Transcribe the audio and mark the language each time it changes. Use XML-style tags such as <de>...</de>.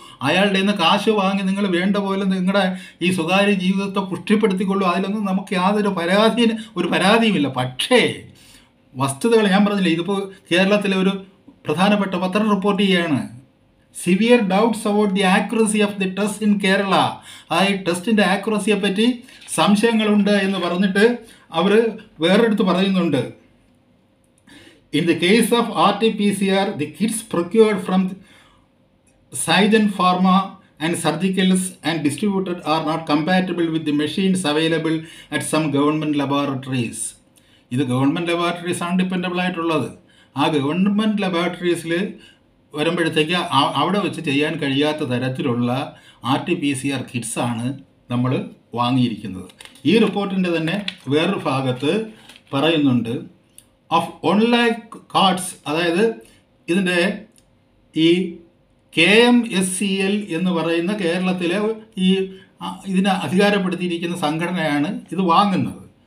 <ml>അയാളുടെ നിന്ന് കാശ് വാങ്ങി നിങ്ങൾ വേണ്ട പോലെ നിങ്ങളുടെ ഈ സ്വകാര്യ ജീവിതത്തെ പുഷ്ടിപ്പെടുത്തിക്കൊള്ളൂ. അതിലൊന്നും നമുക്ക് യാതൊരു പരാതിയുമില്ല. പക്ഷേ വസ്തുതകൾ ഞാൻ പറഞ്ഞില്ല, ഇതിപ്പോൾ കേരളത്തിലെ ഒരു പ്രധാനപ്പെട്ട പത്രം റിപ്പോർട്ട് ചെയ്യുകയാണ്,</ml> <en>Severe doubts about the accuracy of the test in Kerala.</en> <ml>ആ ഈ ടെസ്റ്റിൻ്റെ ആക്യുറസിയെ പറ്റി സംശയങ്ങളുണ്ട് എന്ന് പറഞ്ഞിട്ട് അവർ വേറെടുത്ത് പറയുന്നുണ്ട്,</ml> <en>in the case of RT-PCR, the kits procured from Sygen Pharma and Surgicals and distributed are not compatible with the machines available at some government laboratories.</en> <ml>ഇത് government laboratories ആണ് dependable ആയിട്ടുള്ളത്. ആ ഗവൺമെൻറ് ലബോറട്ടറീസിൽ വരുമ്പോഴത്തേക്ക് അവിടെ വെച്ച് ചെയ്യാൻ കഴിയാത്ത തരത്തിലുള്ള RT-PCR കിറ്റ്സാണ് നമ്മൾ വാങ്ങിയിരിക്കുന്നത്. ഈ റിപ്പോർട്ടിൻ്റെ തന്നെ വേറൊരു ഭാഗത്ത് പറയുന്നുണ്ട്, ഓഫ് ഓൺലൈൻ കാർഡ്സ്, അതായത് ഇതിൻ്റെ ഈ KMSCL എന്ന് പറയുന്ന കേരളത്തിലെ ഈ ഇതിനെ അധികാരപ്പെടുത്തിയിരിക്കുന്ന സംഘടനയാണ് ഇത് വാങ്ങുന്നത്.</ml>